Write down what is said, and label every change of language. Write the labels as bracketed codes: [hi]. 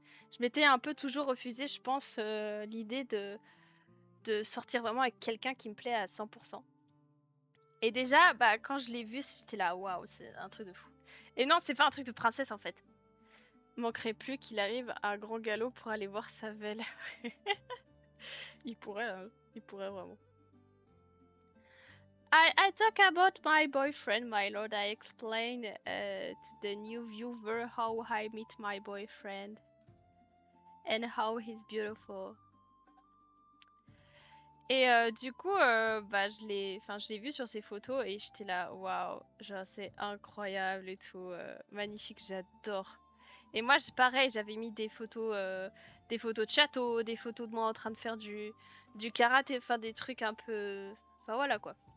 [fr] Je m'étais un peu toujours refusé, je pense, l'idée de sortir vraiment avec quelqu'un qui me plaît à 100%. Et déjà, bah, quand je l'ai vu, j'étais là, waouh, c'est un truc de fou. Et non, c'est pas un truc de princesse en fait. Manquerait plus qu'il arrive à un grand galop pour aller voir sa belle. Il pourrait vraiment. [en] I talk about my boyfriend, my lord. I explain to the new viewer how I meet my boyfriend and how he's beautiful. [fr] Et du coup, bah, je l'ai vu sur ses photos et j'étais là, waouh, genre c'est incroyable et tout, magnifique, j'adore. Et moi, pareil, j'avais mis des photos de château, des photos de moi en train de faire du karaté, enfin des trucs un peu, enfin voilà quoi.